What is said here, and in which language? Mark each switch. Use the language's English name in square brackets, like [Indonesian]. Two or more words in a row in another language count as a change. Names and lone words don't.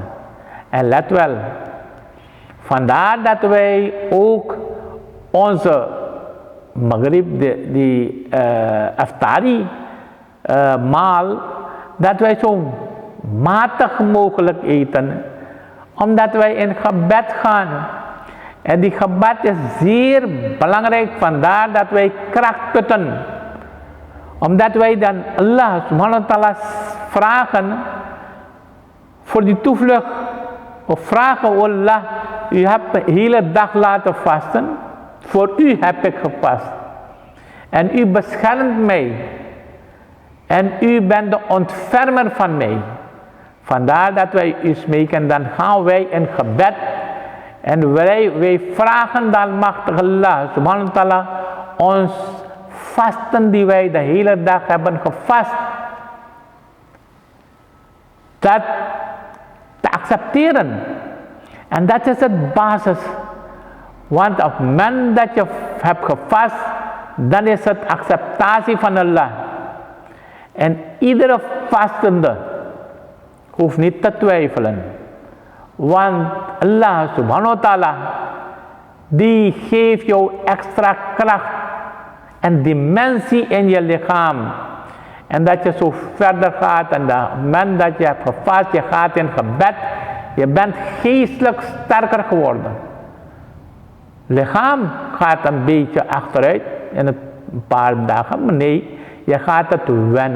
[Dutch] En let wel, vandaar dat wij ook onze Maghrib, die Aftari maal, dat wij zo matig mogelijk eten, omdat wij in gebed gaan. En die gebed is zeer belangrijk, vandaar dat wij kracht putten. Omdat wij dan Allah [Arabic] سبحانه وتعالى [Dutch] vragen voor die toevlucht. Of vragen, oh Allah, u hebt de hele dag laten vasten. Voor u heb ik gevast. En u beschermt mij. En u bent de ontfermer van mij. Vandaar dat wij u smeken, dan gaan wij in gebed. En wij vragen dan machtig Allah [Arabic] سبحانه وتعالى [Dutch] ons vasten die wij de hele dag hebben gevast, dat te accepteren. En dat is het basis. Want op het moment dat je hebt gevast, dan is het acceptatie van Allah. En iedere vastende hoeft niet te twijfelen. [Arabic] Want الله سبحانه وتعالى, [Dutch] die geeft jou extra kracht en dimensie in je lichaam. En dat je zo verder gaat en op het moment dat je hebt gevast, je gaat in gebed, je bent geestelijk sterker geworden. Lichaam gaat een beetje achteruit in een paar dagen, maar nee, je gaat het wennen.